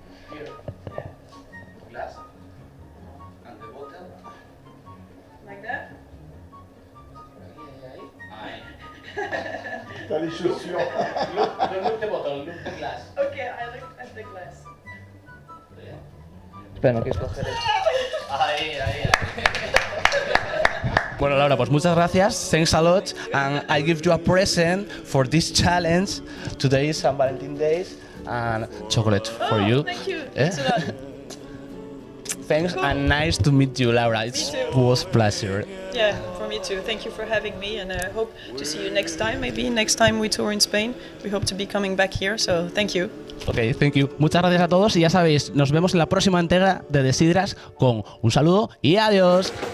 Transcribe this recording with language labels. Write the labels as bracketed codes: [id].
[en] here, glass, and the bottle. Like that? [es] Ahí. Está sucio. [en] Look the bottle, look the glass. Okay, I look at the glass. [es] Espera, no quieres coger Ahí. Bueno, Laura, pues muchas gracias. [en] Thanks a lot. And I give you a present for this challenge. Today is San Valentin Days and chocolate for you. Thank you. Eh? Thanks a lot. Thanks and nice to meet you, Laura. It too. was a pleasure. Yeah, for me too. Thank you for having me, and I hope to see you next time. Maybe next time we tour in Spain. We hope to be coming back here, so thank you. Ok, thank you. [es] Muchas gracias a todos y ya sabéis, nos vemos en la próxima entrega de Sidras con un saludo y adiós.